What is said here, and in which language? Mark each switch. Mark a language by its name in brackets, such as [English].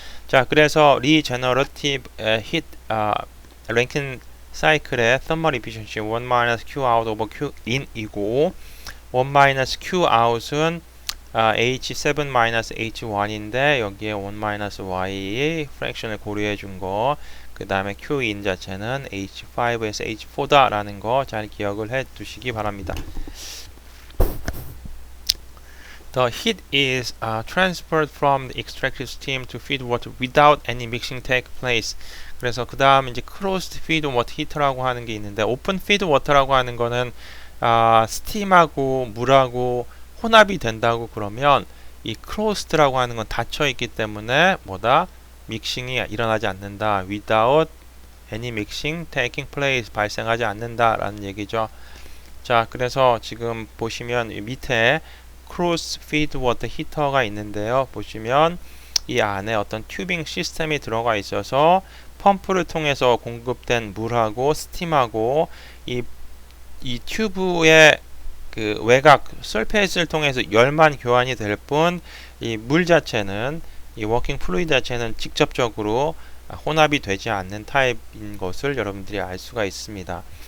[Korean] 자, 그래서 리제너러티브 히트 랭킨 사이클의 thermal efficiency 1-Q out over Q in이고 1-Q out은 H7-H1인데 여기에 1-Y 프랙션을 고려해 준 거, 그 다음에 Q in 자체는 H5에서 H4다 라는 거 잘 기억을 해 두시기 바랍니다. [English] The heat is transferred from the extracted steam to feed water without any mixing take place. [Korean] 그래서 그 다음 이제 closed feed water heater라고 하는 게 있는데, open feed water라고 하는 거는 스팀하고 물하고 혼합이 된다고 그러면 이 closed라고 하는 건 닫혀 있기 때문에 뭐다? 믹싱이 일어나지 않는다. [English] without any mixing taking place, 발생하지 않는다라는 얘기죠. [Korean] 자, 그래서 지금 보시면 밑에 크로스 피드 워터 히터가 있는데요. 보시면 이 안에 어떤 튜빙 시스템이 들어가 있어서 펌프를 통해서 공급된 물하고 스팀하고 이 튜브의 그 외곽 설페이스를 통해서 열만 교환이 될 뿐 이 물 자체는, 이 워킹 플루이드 자체는 직접적으로 혼합이 되지 않는 타입인 것을 여러분들이 알 수가 있습니다.